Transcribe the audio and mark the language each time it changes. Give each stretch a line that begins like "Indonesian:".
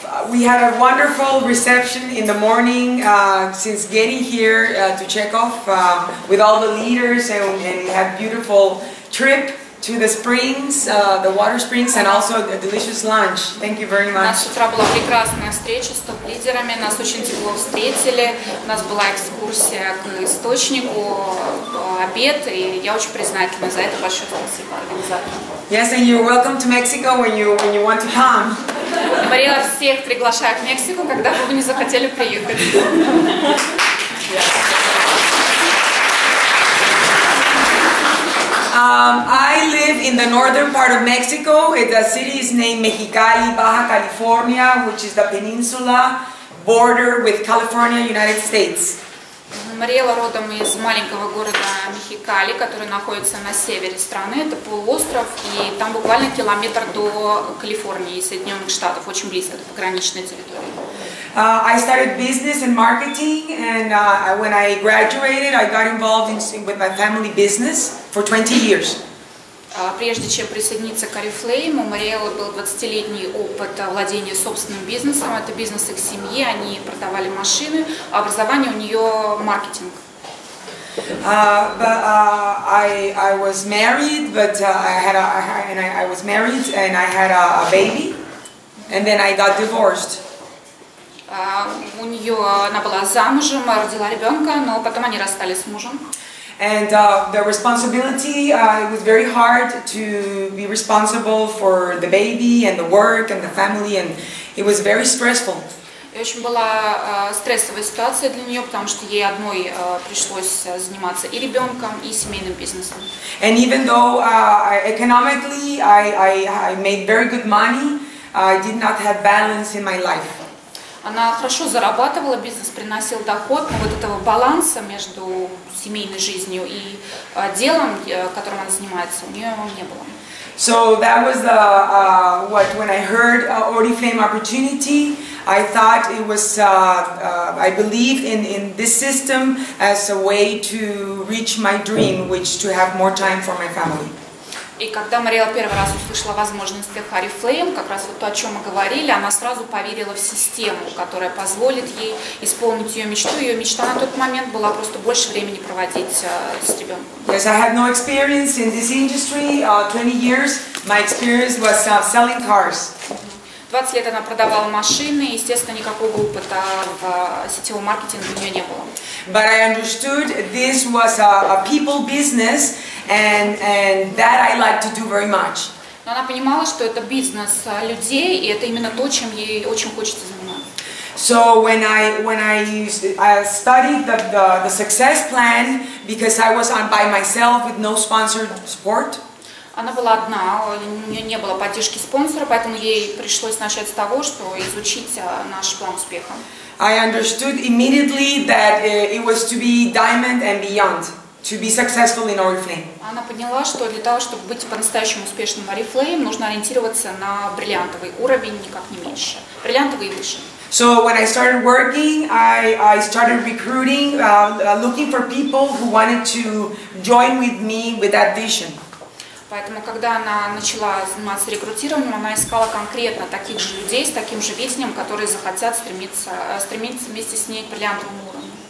English: We had a wonderful reception in the morning since getting here to Chechov with all the leaders, and we had a beautiful trip to the springs, the water springs, and also a delicious lunch. Thank you very
Russian: У нас
English: much.
Russian: с утра была прекрасная встреча с топ-лидерами, нас очень тепло встретили, у нас была экскурсия к источнику, обед, и я очень признательна за это. Большое спасибо организаторам.
English: Yes, and you're welcome to Mexico when you want to come.
Russian: Мариэлла всех приглашает в Мексику, когда бы вы не захотели приехать.
English: I live in the northern part of Mexico. The city is named Mexicali, Baja California, which is the peninsula border with California, United States.
Russian: Мариэлла родом из маленького города Мехикали, который находится на севере страны. Это полуостров, и там буквально километр до Калифорнии и Соединенных Штатов, очень близко, это пограничная территория.
English: I started business and marketing, and when I graduated, I got involved with my family business for 20 years.
Russian: Прежде чем присоединиться к Орифлэйму, у Мариэллы был 20-летний опыт владения собственным бизнесом. Это бизнес их семьи, они продавали машины, а образование у нее маркетинг.
English: I was married, but I was married and I had a baby, and then I got divorced.
Russian: Она была замужем, родила ребенка, но потом они расстались с мужем.
English: And the responsibility, it was very hard to be responsible for the baby and the work and the family, and it was very stressful.
Russian: И очень была стрессовая ситуация для нее, потому что ей одной пришлось заниматься и ребенком, и семейным бизнесом.
English: And even though economically I made very good money, I did not have balance in my life.
Russian: Она хорошо зарабатывала, бизнес приносил доход, но вот этого баланса между семейной жизнью и делом, которым она занимается, у нее не было.
English: So that was when I heard Oriflэйм opportunity, I thought it was, I believed in this system as a way to reach my dream, which to have more time for my family.
Russian: И когда Мариэлла первый раз услышала о возможностях Орифлэйм, как раз вот то, о чем мы говорили, она сразу поверила в систему, которая позволит ей исполнить ее мечту. Ее мечта на тот момент была просто больше времени проводить с ребенком.
English: Yes, I had no experience in this industry. 20 years, my experience was selling cars.
Russian: 20 лет она продавала машины, и, естественно, никакого опыта в сетевом маркетинге у нее не было.
English: But I understood this was a people business, and that I like to do very much.
Russian: Но она понимала, что это бизнес людей, и это именно то, чем ей очень хочется заниматься.
English: So when I studied the success plan, because I was on by myself with no sponsored support.
Russian: Она была одна, у нее не было поддержки спонсора, поэтому ей пришлось начать с того, что изучить наш план успеха.
English: I understood immediately that it was to be diamond and beyond, to be successful in Oriflэйм.
Russian: Она поняла, что для того, чтобы быть по-настоящему успешным в Орифлэйм, нужно ориентироваться на бриллиантовый уровень, никак не меньше. Бриллиантовый и выше.
English: So when I started working, I started recruiting, looking for people who wanted to join with me with that vision.
Russian: Поэтому, когда она начала заниматься рекрутированием, она искала конкретно таких же людей с таким же видением, которые захотят стремиться вместе с ней к бриллиантовому уровню.